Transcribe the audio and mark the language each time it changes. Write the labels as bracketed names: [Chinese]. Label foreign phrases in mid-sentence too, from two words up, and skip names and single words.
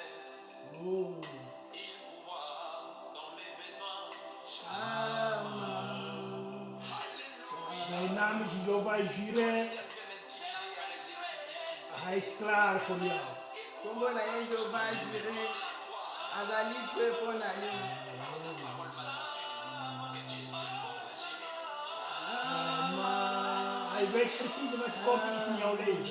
[French] Oh, il pourvoit dans mes besoins. [Dutch] zijn naam is Jehovah Jireh. Hij is klaar voor jou. [Lingala] Kombo na ye Jehova Jireh azali mpe mpo na yo. [Dutch] Hij weet precies wat komt is in jouw leven.